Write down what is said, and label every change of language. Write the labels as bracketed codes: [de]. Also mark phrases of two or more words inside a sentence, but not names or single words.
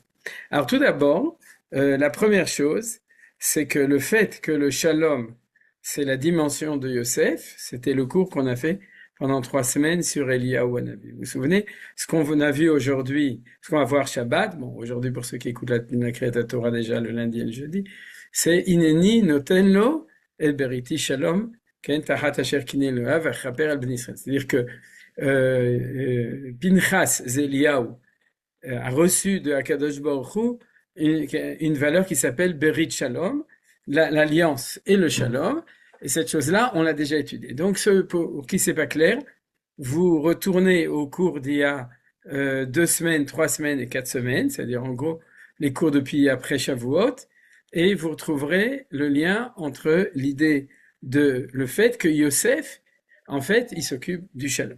[fr] Alors tout d'abord, la première chose, c'est que le fait que le Shalom, c'est la dimension de Yosef, c'était le cours qu'on a fait pendant 3 semaines sur Eliyahu Hanavi. Vous vous souvenez, ce qu'on a vu aujourd'hui, ce qu'on va voir Shabbat, bon, aujourd'hui pour ceux qui écoutent la [he] קריאת תורה [fr] déjà le lundi et le jeudi, c'est [he] הנני נותן לו את בריתי שלום כן תחת אשר קנא לו ויכפר על בן ישראל. [fr] C'est-à-dire que Pinchas Eliyahu, a reçu de [he] הקדוש ברוך הוא [fr] une valeur qui s'appelle [he] ברית שלום, [fr] l'alliance et le Shalom. Et cette chose-là, on l'a déjà étudiée. Donc, ceux pour qui c'est pas clair, vous retournez au cours d'il y a 2 semaines, 3 semaines et 4 semaines, c'est-à-dire en gros les cours depuis après Shavuot, et vous retrouverez le lien entre l'idée de le fait que Yosef, en fait, il s'occupe du shalom.